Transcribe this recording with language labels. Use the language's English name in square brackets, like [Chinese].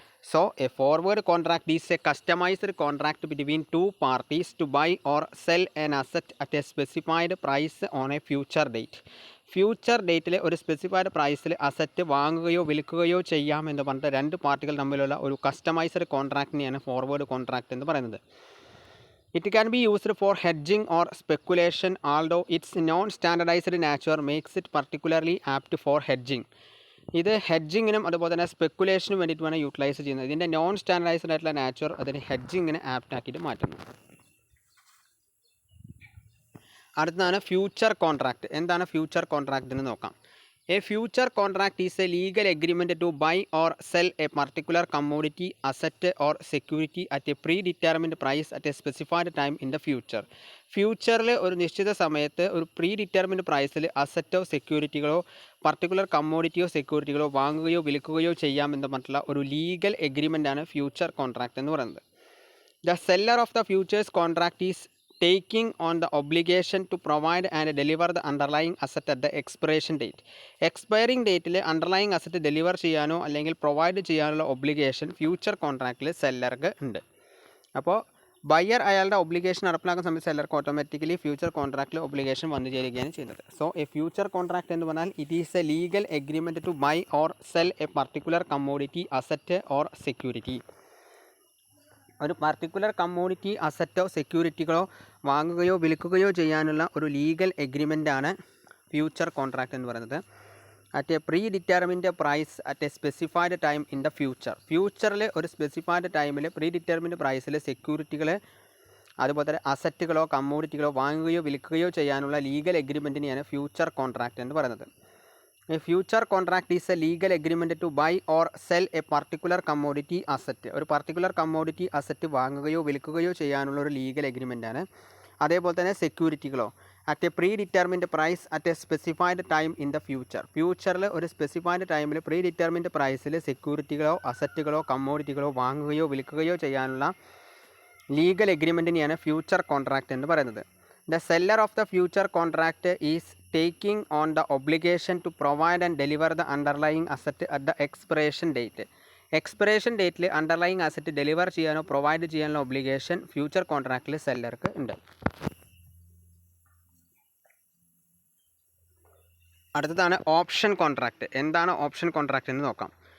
[English] So a forward contract is a customized contract between two parties to buy or sell an asset at a specified price on a future date. [Malayalam] Future ഡേറ്റിൽ ഒരു specified പ്രൈസിൽ asset വാങ്ങുകയോ വിൽക്കുകയോ ചെയ്യാമെന്ന് പറഞ്ഞിട്ട് രണ്ട് പാർട്ടികൾ തമ്മിലുള്ള ഒരു customised കോൺട്രാക്റ്റിനെയാണ് forward contract എന്ന് പറയുന്നത്. [English] It can be used for hedging or speculation, although its non-standardized nature makes it particularly apt for hedging. [Malayalam] ഇത് ഹെഡ്ജിങ്ങിനും അതുപോലെ തന്നെ സ്പെക്കുലേഷനും വേണ്ടിയിട്ടുമാണ് യൂട്ടിലൈസ് ചെയ്യുന്നത്. ഇതിൻ്റെ നോൺ സ്റ്റാൻഡർഡൈസ്ഡ് ആയിട്ടുള്ള നാച്ചർ അതിന് ഹെഡ്ജിങ്ങിനെ ആപ്റ്റ് ആക്കിയിട്ട് മാറ്റുന്നു. അടുത്തതാണ് ഫ്യൂച്ചർ കോൺട്രാക്റ്റ്. എന്താണ് ഫ്യൂച്ചർ കോൺട്രാക്റ്റ് എന്ന് നോക്കാം. [English] A future contract is a legal agreement to buy or sell a particular commodity, asset or security at a predetermined price at a specified time in the future. [Malayalam] ഫ്യൂച്ചറിൽ ഒരു നിശ്ചിത സമയത്ത് ഒരു pre determined പ്രൈസിൽ അസറ്റോ സെക്യൂരിറ്റികളോ particular കമ്മോഡിറ്റിയോ സെക്യൂരിറ്റികളോ വാങ്ങുകയോ വിൽക്കുകയോ ചെയ്യാമെന്ന് പറഞ്ഞിട്ടുള്ള ഒരു ലീഗൽ എഗ്രിമെൻ്റാണ് ഫ്യൂച്ചർ കോൺട്രാക്റ്റ് എന്ന് പറയുന്നത്. [English] The seller of the futures contract is taking on the obligation to provide and deliver the underlying asset at the expiration date. [Malayalam] Expiring ഡേറ്റിൽ underlying asset deliver ചെയ്യാനോ അല്ലെങ്കിൽ provide ചെയ്യാനുള്ള obligation future കോൺട്രാക്റ്റിൽ സെല്ലർക്ക് ഉണ്ട്. അപ്പോൾ buyer അയാളുടെ obligation നടപ്പിലാക്കുന്ന സമയത്ത് സെല്ലർക്ക് automatically future കോൺട്രാക്റ്റിൽ obligation വന്നു ചേരുകയാണ് ചെയ്യുന്നത്. [English] so a future contract [Malayalam] എന്ന് പറഞ്ഞാൽ [English] It is a legal agreement to buy or sell a particular commodity, asset or security. [Malayalam] ഒരു പർട്ടിക്കുലർ കമ്മോഡിറ്റി, അസറ്റോ സെക്യൂരിറ്റികളോ വാങ്ങുകയോ വിൽക്കുകയോ ചെയ്യാനുള്ള ഒരു ലീഗൽ എഗ്രിമെൻ്റാണ് ഫ്യൂച്ചർ കോൺട്രാക്റ്റ് എന്ന് പറയുന്നത്. [English] At a predetermined price at a specified time in the future. [Malayalam] ഫ്യൂച്ചറിൽ ഒരു specified ടൈമിൽ pre determined പ്രൈസിൽ സെക്യൂരിറ്റികൾ അതുപോലെ തന്നെ അസറ്റുകളോ കമ്മോഡിറ്റികളോ വാങ്ങുകയോ വിൽക്കുകയോ ചെയ്യാനുള്ള ലീഗൽ എഗ്രിമെൻറ്റിനെയാണ് ഫ്യൂച്ചർ കോൺട്രാക്റ്റ് എന്ന് പറയുന്നത്. [English] A future contract is a legal agreement to buy or sell a particular commodity asset. [Malayalam] ഒരു പർട്ടിക്കുലർ കമ്മോഡിറ്റി അസറ്റ് വാങ്ങുകയോ വിൽക്കുകയോ ചെയ്യാനുള്ള ഒരു ലീഗൽ എഗ്രിമെൻ്റാണ്. അതേപോലെ തന്നെ സെക്യൂരിറ്റികളോ [English] At a predetermined price at a specified time in the future. [Malayalam] ഫ്യൂച്ചറിൽ ഒരു specified ടൈമിൽ pre determined പ്രൈസിൽ സെക്യൂരിറ്റികളോ അസറ്റുകളോ കമ്മോഡിറ്റികളോ വാങ്ങുകയോ വിൽക്കുകയോ ചെയ്യാനുള്ള ലീഗൽ എഗ്രിമെൻറ്റിനെയാണ് ഫ്യൂച്ചർ കോൺട്രാക്റ്റ് എന്ന് പറയുന്നത്. [English] The seller of the future contract is taking on the obligation to provide and deliver the underlying asset at the expiration date. [Malayalam] Expiration ഡേറ്റിൽ underlying asset deliver ചെയ്യാനോ provide ചെയ്യാനുള്ള obligation future കോൺട്രാക്റ്റിൽ സെല്ലർക്ക് ഉണ്ട്. അടുത്തതാണ് option contract. എന്താണ് option contract എന്ന് നോക്കാം.